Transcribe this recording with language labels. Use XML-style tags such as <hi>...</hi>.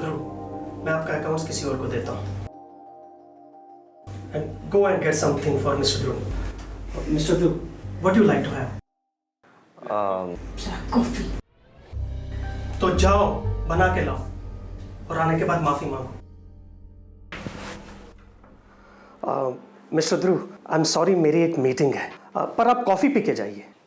<hi>Dhruv, मैं आपका accounts किसी और को देता हूँ.</hi> <en>And go and get something for Mr. Dhruv. Mr. Dhruv, what do you like to have? Coffee.</en> <hi>तो जाओ, बना के लाओ, और आने के बाद माफी मांगो. Mister Dhruv,</hi> <en>I am sorry,</en> <hi>मेरी एक मीटिंग है, पर आप कॉफी पी के जाइए.</hi>